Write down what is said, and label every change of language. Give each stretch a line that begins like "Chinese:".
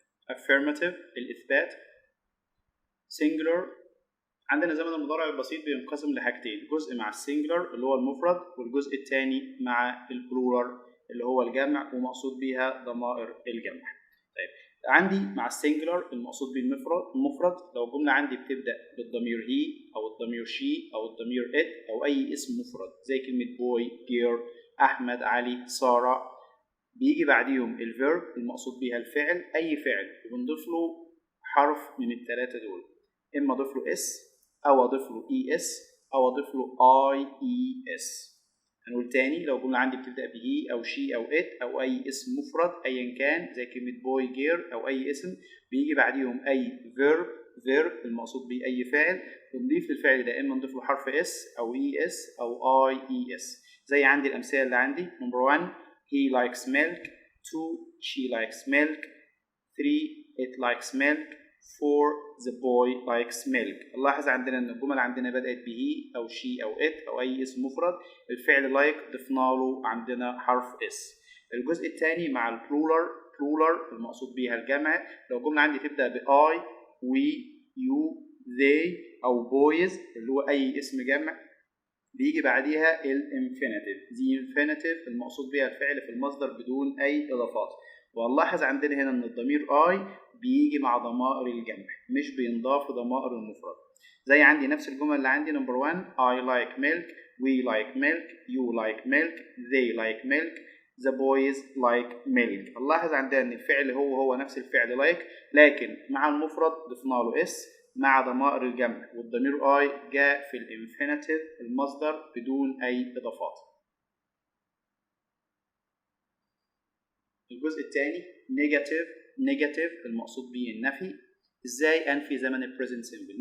Arabic: affirmative الإثبات. singular عندنا زمن المضارع البسيط بينقسم لحاجتين، جزء مع السنجلر اللي هو المفرد، والجزء الثاني مع البلورال اللي هو الجمع ومقصود بيها ضمائر الجمع. طيب عندي مع السنجلر المقصود بالمفرد لو الجملة عندي بتبدأ بالضمير هي أو الضمير شي أو الضمير إت أو أي اسم مفرد زي كلمة بوي، جير، أحمد، علي، سارة، بيجي بعديهم الفيرب المقصود بيها الفعل، أي فعل وبنضيف له حرف من الثلاثة دول، إما أضيف له اس أو أضيف له اي اس أو أضيف له اي اي اس. هنقول تاني، لو الجملة عندي بتبدأ بهي أو شي أو إت أو أي اسم مفرد أيا كان زي كلمة بوي، جير أو أي اسم، بيجي بعديهم أي فيرب المقصود بيه أي فاعل، بنضيف للفعل ده إما نضيف له حرف اس أو اي اس أو اي اي اس. زي عندي الأمثلة اللي عندي: نمبر
English: 1 he likes milk، 2 she likes milk، 3 it likes milk، 4 the boy likes milk.
Arabic: نلاحظ عندنا ان الجمل عندنا بدأت بهي او شي او ات او اي اسم مفرد، الفعل like ضفنا له عندنا حرف اس. الجزء الثاني مع البلورال المقصود بيها الجمع، لو الجمله عندي تبدا باي، وي، يو، they او boys اللي هو اي اسم جمع، بيجي بعديها الانفينيتيف المقصود بيها الفعل في المصدر بدون اي اضافات. ونلاحظ عندنا هنا ان الضمير اي بيجي مع ضمائر الجمع مش بينضاف لضمائر المفرد. زي عندي نفس الجمل اللي عندي نمبر
English: 1 I like milk، we like milk، you like milk، they like milk، the boys like milk.
Arabic: نلاحظ عندنا ان الفعل هو نفس الفعل like، لكن مع المفرد ضفنا له اس مع ضمائر الجمع، والضمير اي جاء في الانفينيتيف المصدر بدون اي اضافات. الجزء الثاني نيجاتيف المقصود به النفي، ازاي انفي زمن البريزنت سيمبل.